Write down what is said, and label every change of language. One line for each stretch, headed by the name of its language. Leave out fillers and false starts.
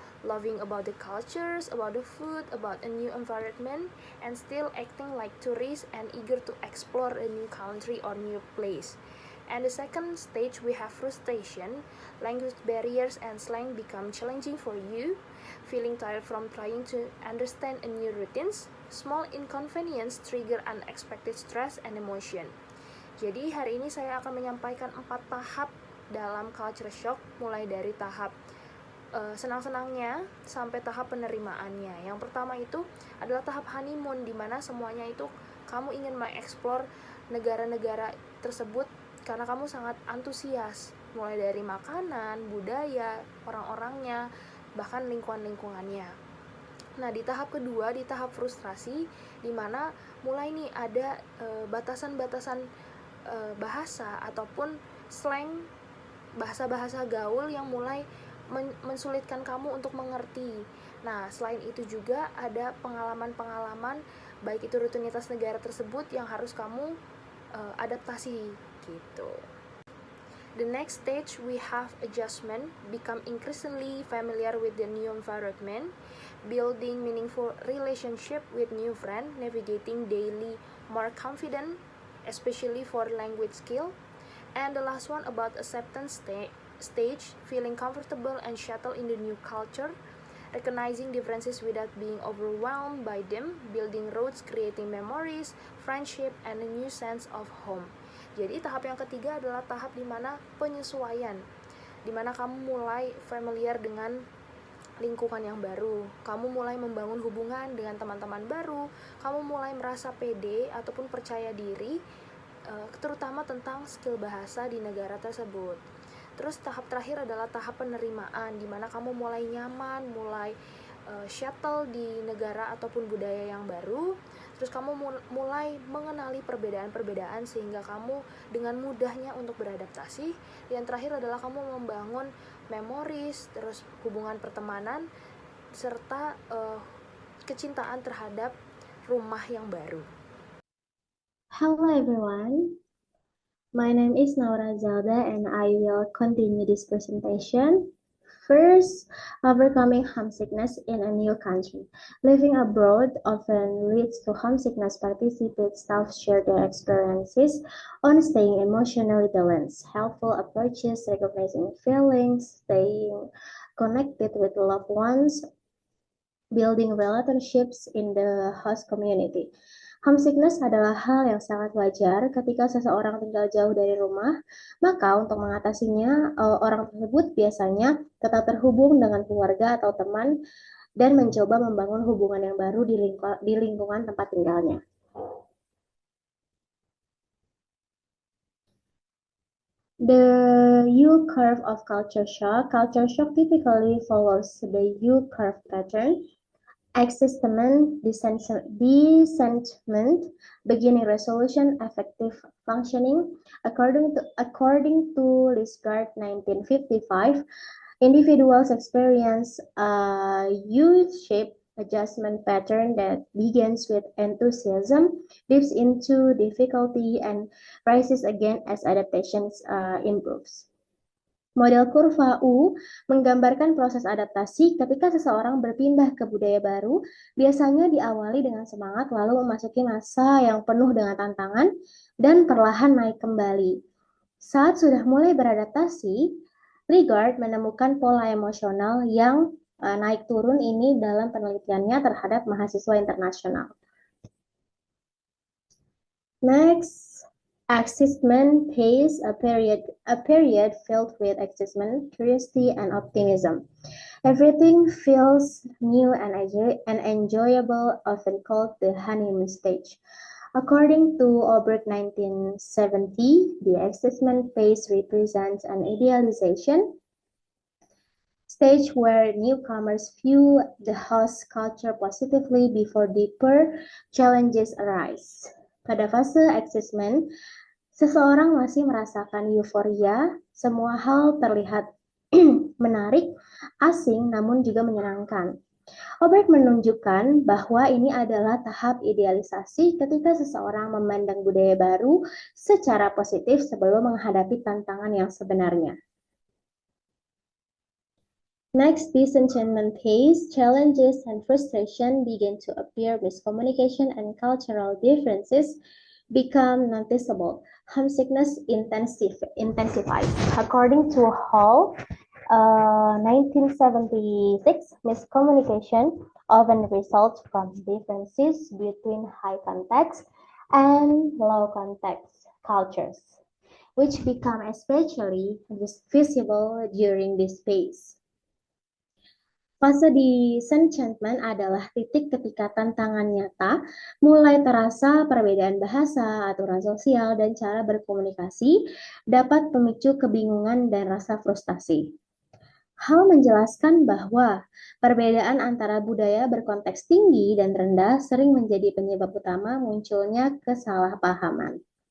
English: Loving about the cultures, about the food, about a new environment, and still acting like tourists and eager to explore a new country or new place. And the second stage, we have frustration. Language barriers and slang become challenging for you. Feeling tired from trying to understand a new routines. Small inconvenience trigger unexpected stress and emotion.
Indonesian: Jadi hari ini saya akan menyampaikan 4 tahap dalam culture shock, mulai dari tahap senang-senangnya sampai tahap penerimaannya. Yang pertama itu adalah tahap honeymoon, di mana semuanya itu kamu ingin mengeksplor negara-negara tersebut karena kamu sangat antusias, mulai dari makanan, budaya, orang-orangnya, bahkan lingkungan-lingkungannya. Nah, di tahap kedua, di tahap frustrasi, di mana mulai nih ada batasan-batasan bahasa ataupun slang, bahasa-bahasa gaul yang mulai mensulitkan kamu untuk mengerti. Nah, selain itu juga ada pengalaman-pengalaman, baik itu rutinitas negara tersebut yang harus kamu adaptasi gitu.
English: The next stage, we have adjustment, become increasingly familiar with the new environment, building meaningful relationship with new friend, navigating daily more confident, especially for language skill. And the last one about acceptance stage, feeling comfortable and settled in the new culture, recognizing differences without being overwhelmed by them, building roads, creating memories, friendship, and a new sense of home.
Indonesian: Jadi tahap yang ketiga adalah tahap dimana penyesuaian, dimana kamu mulai familiar dengan lingkungan yang baru, kamu mulai membangun hubungan dengan teman-teman baru, kamu mulai merasa pede ataupun percaya diri, terutama tentang skill bahasa di negara tersebut. Terus tahap terakhir adalah tahap penerimaan, di mana kamu mulai nyaman, mulai settle di negara ataupun budaya yang baru. Terus kamu mulai mengenali perbedaan-perbedaan sehingga kamu dengan mudahnya untuk beradaptasi. Yang terakhir adalah kamu membangun memories, terus hubungan pertemanan, serta kecintaan terhadap rumah yang baru.
English: Hello everyone, my name is Naura Zelda and I will continue this presentation. First, overcoming homesickness in a new country. Living abroad often leads to homesickness. Participant staff share their experiences on staying emotionally balanced. Helpful approaches, recognizing feelings, staying connected with loved ones, building relationships in the host community.
Indonesian: Homesickness adalah hal yang sangat wajar ketika seseorang tinggal jauh dari rumah, maka untuk mengatasinya, orang tersebut biasanya tetap terhubung dengan keluarga atau teman dan mencoba membangun hubungan yang baru di lingkungan tempat tinggalnya.
English: The U-curve of culture shock. Culture shock typically follows the U-curve pattern. Existment, dissentment, beginning resolution, effective functioning. According to Lisgard 1955, individuals experience a U-shaped adjustment pattern that begins with enthusiasm, dips into difficulty, and rises again as adaptations improves.
Indonesian: Model kurva U menggambarkan proses adaptasi ketika seseorang berpindah ke budaya baru, biasanya diawali dengan semangat lalu memasuki masa yang penuh dengan tantangan dan perlahan naik kembali. Saat sudah mulai beradaptasi, Ligard menemukan pola emosional yang naik turun ini dalam penelitiannya terhadap mahasiswa internasional.
English: Next, excitement phase, a period filled with excitement, curiosity, and optimism. Everything feels new and enjoyable, often called the honeymoon stage. According to Oberg 1970, the excitement phase represents an idealization stage where newcomers view the host culture positively before deeper challenges arise.
Indonesian: Pada fase assessment, seseorang masih merasakan euforia, semua hal terlihat menarik, asing, namun juga menyenangkan. Oberg menunjukkan bahwa ini adalah tahap idealisasi ketika seseorang memandang budaya baru secara positif sebelum menghadapi tantangan yang sebenarnya.
English: Next, disenchantment phase, challenges and frustration begin to appear, miscommunication and cultural differences become noticeable. Homesickness intensifies. According to Hall, 1976, miscommunication often results from differences between high context and low context cultures, which become especially visible during this phase.
Indonesian: Fase disenchantment adalah titik ketika tantangan nyata mulai terasa perbedaan bahasa, aturan sosial, dan cara berkomunikasi dapat memicu kebingungan dan rasa frustasi. Hal menjelaskan bahwa perbedaan antara budaya berkonteks tinggi dan rendah sering menjadi penyebab utama munculnya kesalahpahaman.